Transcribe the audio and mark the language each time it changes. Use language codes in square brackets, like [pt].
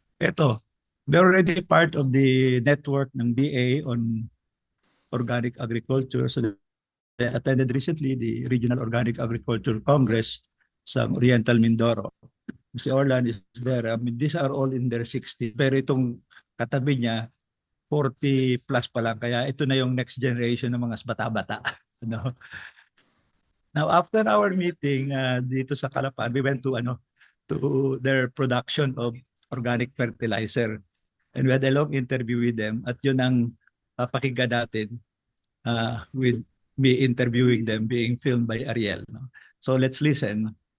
[en] Ito, they're already part of the network ng DA on organic agriculture. So they attended recently the Regional Organic Agriculture Congress sa Oriental Mindoro. Si Orlan is there. I mean, these are all in their 60s. [tl] Pero itong katabi niya, 40 plus pa lang. Kaya ito na yung next generation ng mga bata-bata. No? [en] Now, after our meeting [tl] dito sa Calapan, [en] we went to their production of organic fertilizer. And we had a long interview with them. [tl] At yun ang pakinggan natin [en] with me interviewing them, being filmed by Ariel. No? So let's listen.